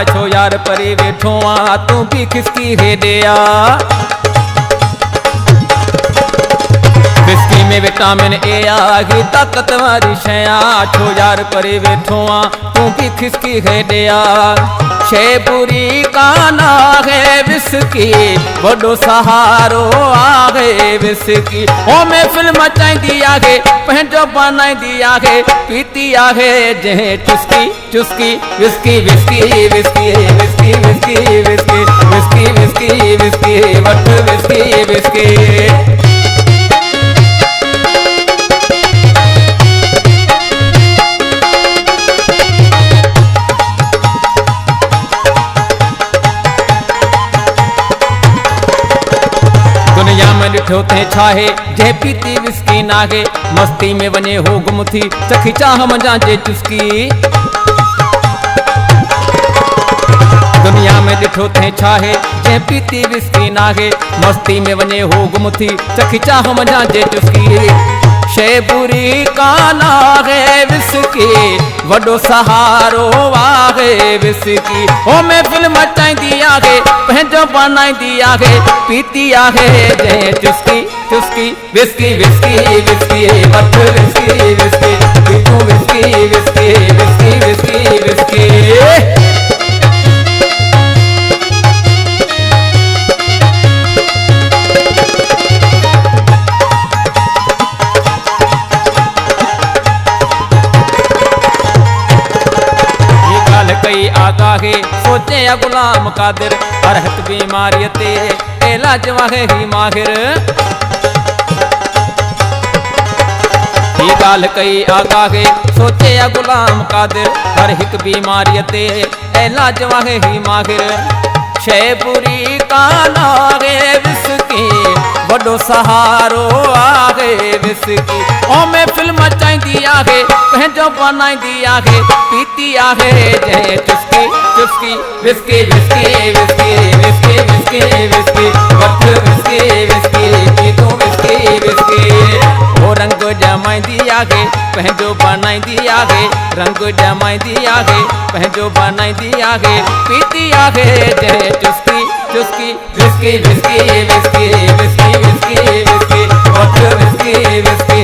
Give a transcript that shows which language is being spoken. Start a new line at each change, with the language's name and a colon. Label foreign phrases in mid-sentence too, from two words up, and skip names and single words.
Saraiki: छो यार परे वेठो आ तू भी खिसकी हेॾे आ। विस्की में विटामिन ए आखी ताकत वारी शय आ। छो यार परे वेठो आ तू भी खिसकी हेॾे आ।
Sindhi: शय बुरी कान आहे विस्की वॾो सहारो आहे विस्की। ओ महफ़िल मचाईंदी आहे पंहिंजो बनाईंदी आहे। पीती आहे जंहिं चुस्की चुस्की विस्की विस्की विस्की विस्की विस्की विस्की विस्की विस्की विस्की वठ विस्की विस्की। दुनिया में ॾिठो थे छाहे जंहिं पीती विस्की नाहे। मस्ती में वञे हो गुम थी चखी चाह मजा जे चुस्की। दुनिया में ॾिठो थे छाहे जंहिं पीती विस्की नाहे। मस्ती में वञे हो गुम थी चखी चाह मजा जे चुस्की। शय बुरी कान आहे विस्की वॾो सहारो आहे विस्की। ओ महफ़िल मचाईंदी आहे पंहिंजो बनाईंदी आहे। पीती आहे जंहिं चुस्की चुस्की विस्की विस्की विस्की वठ विस्की विस्की पीतू विस्की विस्की विस्की विस्की विस्की।
Saraiki: कई आगाहे सोचे या गुलाम कादिर हर हिक बीमारी ते इलाज वाहे ही माहिर। ये गाल कई आगाहे सोचे या गुलाम कादिर हर हिक बीमारी ते इलाज वाहे ही माहिर।
Sindhi: शय बुरी कान आहे विस्की वॾो सहारो आहे विस्की। ओ महफ़िल मचाईंदी आहे पंहिंजो बनाईंदी आहे। पीती आहे जंहिं चुस्की चुस्की विस्की विस्की विस्की विस्की विस्की विस्की वठ विस्की विस्की पीतू विस्की विस्की। ओ रंग जमाईंदी आहे पंहिंजो बनाईंदी आहे। रंग जमाईंदी आहे पंहिंजो बनाईंदी आहे। पीती आहे जंहिं चुस्की चुस्की विस्की विस्की विस्की विस्की विस्की विस्की वठ विस्की विस्की।